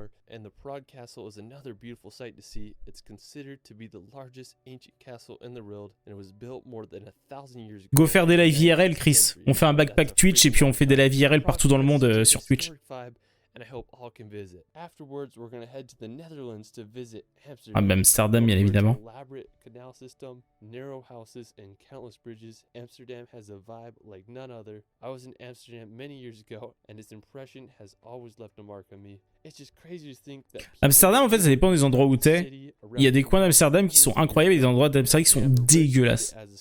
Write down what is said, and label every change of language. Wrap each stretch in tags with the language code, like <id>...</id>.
<en>And the Prague Castle is another beautiful sight to see. It's considered to be the largest ancient castle in the world, and it was built more than 1,000 years ago.</en> <fr>Go faire des live IRL, Chris. On fait un backpack Twitch et puis on fait des live IRL partout dans le monde sur Twitch.</fr> <en>And I hope all can visit. Afterwards, we're going to head to the Netherlands to visit Amsterdam.</en> <fr>Ah, bah Amsterdam, bien évidemment.</fr> <en>Elaborate canal system, narrow houses, and countless bridges. Amsterdam has a vibe like none other. I was in Amsterdam many years ago, and its impression has always left a mark on me. It's just crazy to think that.</en> <fr>Amsterdam, en fait, ça dépend des endroits où t'es. Il y a des coins d'Amsterdam qui sont incroyables et des endroits d'Amsterdam qui sont dégueulasses.</fr>